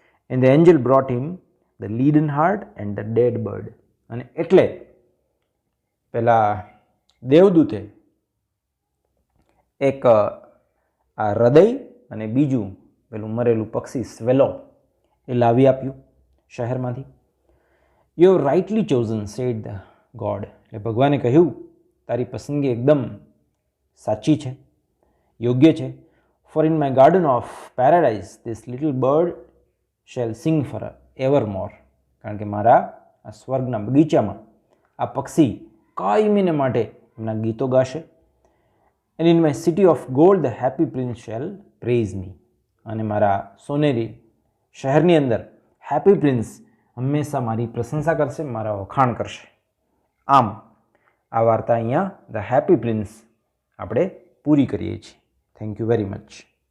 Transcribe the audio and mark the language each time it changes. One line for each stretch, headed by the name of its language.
English: And the angel brought him the leaden heart and the dead bird.
Gujarati: અને એટલે પેલા દેવદૂતે એક આ હૃદય અને બીજું પેલું મરેલું પક્ષી સ્વેલો એ લાવી આપ્યું શહેરમાંથી.
English: You have rightly chosen, said the god.
Gujarati: એટલે ભગવાને કહ્યું તારી પસંદગી એકદમ સાચી છે, યોગ્ય છે.
English: For in my garden of paradise this little bird shall sing for ever more.
Gujarati: કારણ કે મારા આ સ્વર્ગના બગીચામાં આ પક્ષી કાયમીને માટે એમના ગીતો ગાશે.
English: And in my city of gold the happy prince shall praise me.
Gujarati: અને મારા સોનેરી શહેરની અંદર હેપી પ્રિન્સ હંમેશા મારી પ્રશંસા કરશે, મારા વખાણ કરશે. આમ આ વાર્તા અહીંયા ધ હેપી પ્રિન્સ આપણે પૂરી કરીએ છીએ.
English: Thank you very much.